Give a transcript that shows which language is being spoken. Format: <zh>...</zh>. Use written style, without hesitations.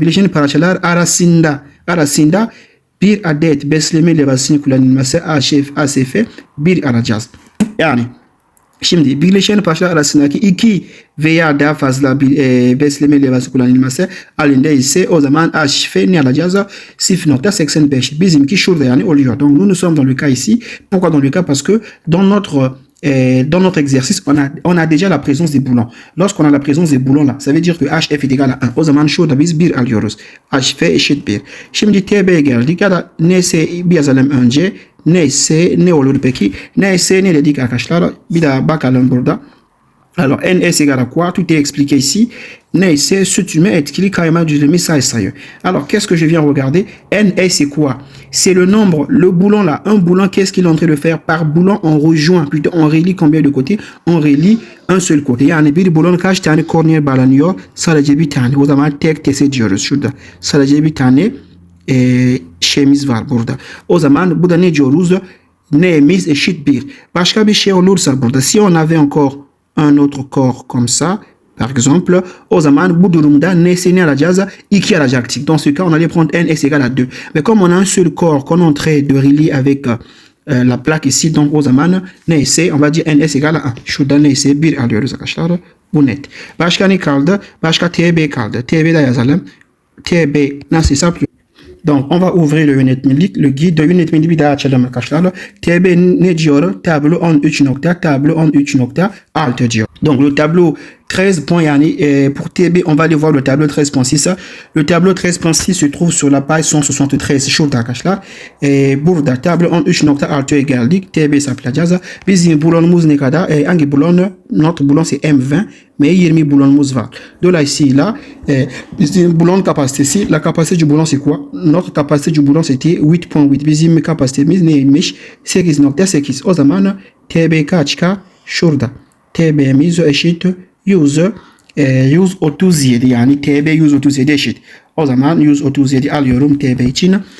<tr>Birleşen parçalar arasında bir adet besleme levhasını kullanılması ASF 1 alacağız. Yani şimdi birleşen parçalar arasındaki 2 veya daha fazla bir besleme levhası kullanılması halinde ise o zaman HF ne alacağız? 0.85. Bizimki şurada yani oluyor.</tr> <fr>Donc nous sommes dans le cas ici. Pourquoi dans le cas? Parce que dans notre exercice, on a déjà la présence des boulons. Lorsqu'on a la présence des boulons là, ça veut dire que HF est égal à 1.</fr> <tr>O zaman şurada biz 1 alıyoruz. HF eşit 1. Şimdi TB'ye geldik ya da NS bir yazalım önce. Neyse ne olur peki? Neyse ne dedik arkadaşlar? Bir daha bakalım burada.</tr> <fr>Alors NS égale à quoi? Tout est expliqué ici.</fr> <tr>Neyse sütüme etkili kayma düzlemi sayı.</tr> <fr>Alors qu'est-ce que je viens regarder? NS c'est quoi? C'est le nombre, le boulon là. Un boulon, qu'est-ce qu'il est en train de faire? Par boulon on rejoint, plutôt on relie combien de côtés? On relie un seul côté.</fr> <tr>Yani bir boulon kaç tane korneye bağlanıyor? Sadece bir tane. O zaman tek tese diyoruz şurada. Sadece bir tane şeyimiz var burada. O zaman bu da ne diyoruz? N'imiz eşit 1. Başka bir şey olursa burada.</tr> <fr>Si on avait encore un autre corps comme ça, par exemple,</fr> <tr>o zaman bu durumda n's'ini alacağız, 2 alacaktık.</tr> <fr>Dans ce cas, on allait prendre n s égale à 2. Mais comme on a un seul corps qu'on est en train de relier avec la plaque ici, donc</fr> <tr>o zaman</tr> <fr>n's, on va dire ns égale à 1.</fr> <tr>Şurada ns 1 alıyoruz arkadaşlar. Bu net. Başka ne kaldı? Başka TB kaldı. TB'de yazalım. TB nasıl hesaplıyor?</tr> <fr>Donc, on va ouvrir le yönetmelik, le guide de yönetmelik</fr> <tr>bir daha açalım arkadaşlar. TB ne diyor? Tableau 13 nokta, tableau 13.6 diyor.</tr> <fr>Donc, le tableau 13 point yani pour TB, on va aller voir le tableau 13.6. Le tableau 13.6 se trouve sur la page 173</fr> <tr>şurada arkadaşlar. Burada tableau 13.6'ya geldik. TB hesaplayacağız. Bizim bulonumuz ne kadar? Hangi bulon?</tr> <fr>Notre bulon c'est M20. Mais 20 boulonumuz var.</fr> <tr>Dolayısıyla bizim bulon kapasitesi,</tr> <fr>la capacité du boulon c'est quoi? Notre capacité du boulon c'était 8.8.</fr> <tr>Bizim kapasitemiz neymiş? 8.8. O zaman TB kaçka? Şurada. TB'miz eşit 137 yani TB 137 eşit. O zaman 137 alıyorum TB için.</tr>